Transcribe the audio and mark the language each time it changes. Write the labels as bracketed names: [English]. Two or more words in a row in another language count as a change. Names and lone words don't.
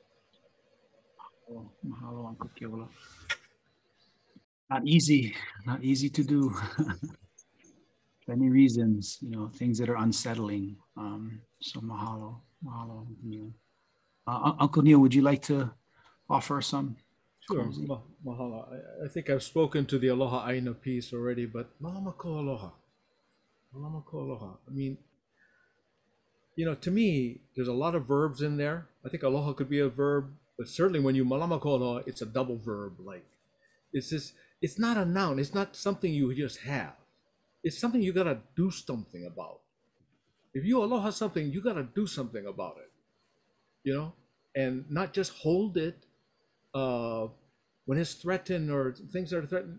[English] Mahalo, Uncle Keola. Not easy to do. Many reasons, things that are unsettling. So [Hawaiian] mahalo. Mahalo, [English] Neil. Uncle Neil, would you like to offer some? Sure. Mahalo. I think I've spoken to the [Hawaiian] Aloha Aina [English] piece already, but [Hawaiian] Mālama ko aloha. Mālama ko aloha. [English] I mean, you know, to me, there's a lot of verbs in there. I think aloha could be a verb, but certainly when you [Hawaiian] Mālama ko aloha, [English] it's a double verb. Like, it's not a noun. It's not something you just have. It's something you gotta do something about. If you aloha something, you gotta do something about it, you know, and not just hold it when it's threatened or things are threatened.